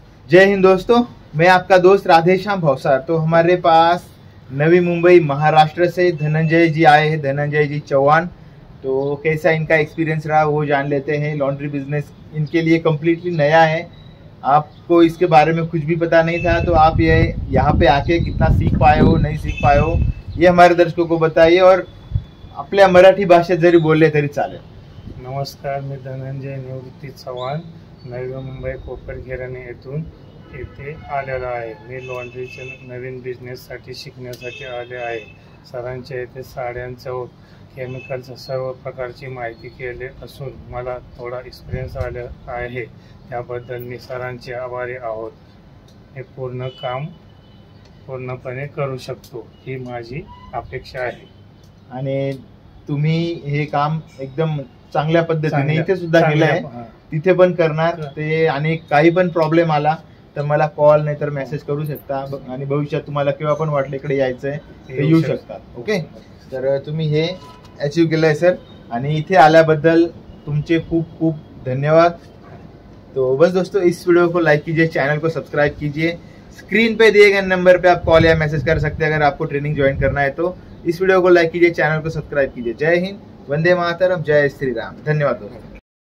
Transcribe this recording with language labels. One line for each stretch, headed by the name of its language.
Hindi: जय हिंद दोस्तों, मैं आपका दोस्त राधेश्याम भौसार। तो हमारे पास नवी मुंबई महाराष्ट्र से धनंजय जी आए हैं, धनंजय जी चौहान। तो कैसा इनका एक्सपीरियंस रहा वो जान लेते हैं। लॉन्ड्री बिजनेस इनके लिए कम्प्लीटली नया है, आपको इसके बारे में कुछ भी पता नहीं था। तो आप ये यहाँ पे आके कितना सीख पाए हो, नहीं सीख पाए हो, ये हमारे दर्शकों को बताइए।
Marathi: और आपल्या मराठी भाषेत जरी बोलले तरी चालेल। नमस्कार, मी धनंजय निवृत्ती चव्हाण, नवी मुंबई कोपरखैरणे येथे आलेला आहे। मी लॉन्ड्रीचे नवीन बिझनेससाठी शिकण्यासाठी आले आहे। सरांच्या येथे साड्यांच्या व केमिकलच्या सर्व प्रकारची माहिती केली असून मला थोडा एक्सपिरियन्स आले आहे। त्याबद्दल मी सरांचे आभारी आहोत। हे पूर्ण काम पूर्णपणे करू शकतो ही माझी अपेक्षा आहे। आणि तुम्ही हे काम एकदम चांगल्या पद्धतीने इथे सुद्धा केलं आहे, तिथे पण करणार ते। आणि काही पण प्रॉब्लेम आला तर मला कॉल नाही तर मेसेज करू शकता। आणि भविष्यात तुम्हाला केव्हा पण वाटलं इकडे यायचंय ते येऊ शकता। ओके, तर तुम्ही हे अचीव केलंय सर, आणि इथे आल्याबद्दल तुमचे खूप खूप धन्यवाद।
Hindi: तो बस दोस्तों, इस वीडियो को लाइक कीजिए, चैनल को सब्सक्राइब कीजिए। स्क्रीन पे दिए गए नंबर पे आप कॉल या मैसेज कर सकते हैं अगर आपको ट्रेनिंग ज्वाइन करना है तो। इस वीडियो को लाइक कीजिए, चैनल को सब्सक्राइब कीजिए। जय हिंद, वंदे मातरम, जय श्री राम। धन्यवाद दोस्तों।